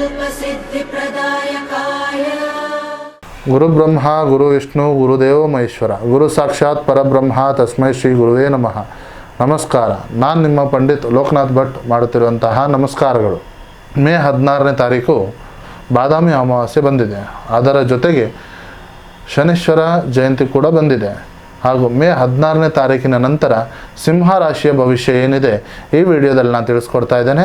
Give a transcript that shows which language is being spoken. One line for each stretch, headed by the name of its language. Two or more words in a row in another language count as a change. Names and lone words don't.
Sanskrit: सिद्धिप्रदायकाय गुरु ब्रह्मा गुरु विष्णु गुरुदेव महेश्वर गुरु साक्षाತ್ ಪರಬ್ರಹ್ಮ ತಸ್ಮೈ ಶ್ರೀ ಗುರುವೇ ನಮಃ.
Kannada: ನಮಸ್ಕಾರ. ನಾನು ನಿಮ್ಮ ಪಂಡಿತ್ ಲೋಕನಾಥ್ ಭಟ್ ಮಾಡುತ್ತಿರುವಂತಹ ನಮಸ್ಕಾರಗಳು. ಮೇ 16ನೇ ತಾರೀಕು ಬಾದಾಮಿ ಅಮಾವಾಸ್ಯೆ ಬಂದಿದೆ. ಅದರ ಜೊತೆಗೆ ಶನೀಶ್ವರ ಜಯಂತಿ ಕೂಡ ಬಂದಿದೆ. ಹಾಗೂ ಮೇ 16ನೇ ತಾರೀಕಿನ ನಂತರ ಸಿಂಹ ರಾಶಿಯ ಭವಿಷ್ಯ ಏನಿದೆ ಈ ವಿಡಿಯೋದಲ್ಲಿ ನಾನು ತಿಳಿಸ್ಕೊಡ್ತಾ ಇದ್ದೇನೆ.